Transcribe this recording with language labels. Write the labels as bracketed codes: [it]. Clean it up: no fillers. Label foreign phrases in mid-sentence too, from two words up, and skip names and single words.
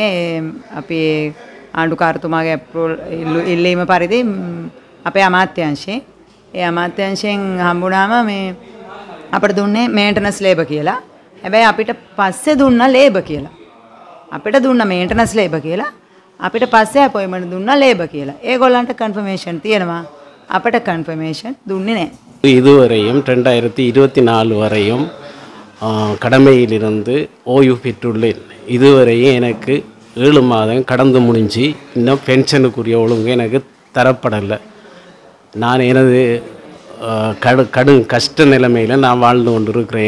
[si] අපි ආණ්ඩුකාරතුමාගේ අප්‍රූවල් ඉල්ලීම පරිදි අපේ අමාත්‍යාංශයෙන් හම්බුනාම මේ අපිට දුන්නේ [en] maintenance labour [si] කියලා. හැබැයි අපිට පස්සේ දුන්නා ලේබර් කියලා. අපිට දුන්න [en] maintenance labour [si] කියලා. අපිට පස්සේ අපොයින්ට්මන්ට් දුන්නා ලේබර් කියලා. ඒගොල්ලන්ට කන්ෆර්මේෂන් තියෙනවා. අපිට කන්ෆර්මේෂன் දුන්නේ නැහැ. [ta] இதுவரையும் 2024 வரையும் கடமையிலிருந்து ஓய்வு பெற்றுள்ளேன். இதுவரையும் எனக்கு 7 மாதம் கடந்து முடிஞ்சு இன்னும் பென்ஷனுக்குரிய ஒழுங்கு எனக்கு தரப்படலை. நான் எனது கடும் கஷ்ட நிலைமையில் நான் வாழ்ந்து கொண்டு இருக்கிறேன்.